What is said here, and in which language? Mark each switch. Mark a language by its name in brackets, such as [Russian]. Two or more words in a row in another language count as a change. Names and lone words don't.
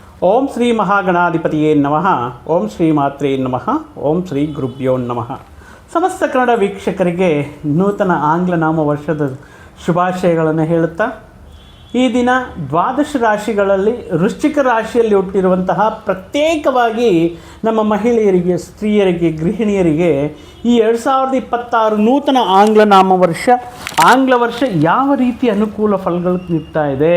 [Sanskrit] ಓಂ ಶ್ರೀ ಮಹಾಗಣಾಧಿಪತಿಯೇ ನಮಃ. ಓಂ ಶ್ರೀ ಮಾತ್ರೇ ನಮಃ. ಓಂ ಶ್ರೀ ಗುರುಭ್ಯೋ ನಮಃ. [Kannada] ಸಮಸ್ತ ಕನ್ನಡ ವೀಕ್ಷಕರಿಗೆ ನೂತನ ಆಂಗ್ಲ ನಾಮ ವರ್ಷದ ಶುಭಾಶಯಗಳನ್ನು ಹೇಳುತ್ತಾ, ಈ ದಿನ ದ್ವಾದಶ ರಾಶಿಗಳಲ್ಲಿ ವೃಶ್ಚಿಕ ರಾಶಿಯಲ್ಲಿ ಹುಟ್ಟಿರುವಂತಹ ಪ್ರತ್ಯೇಕವಾಗಿ ನಮ್ಮ ಮಹಿಳೆಯರಿಗೆ, ಸ್ತ್ರೀಯರಿಗೆ, ಗೃಹಿಣಿಯರಿಗೆ ಈ 2026 ನೂತನ ಆಂಗ್ಲ ವರ್ಷ ಯಾವ ರೀತಿ ಅನುಕೂಲ ಫಲಗಳು ನೀಡ್ತಾ ಇದೆ.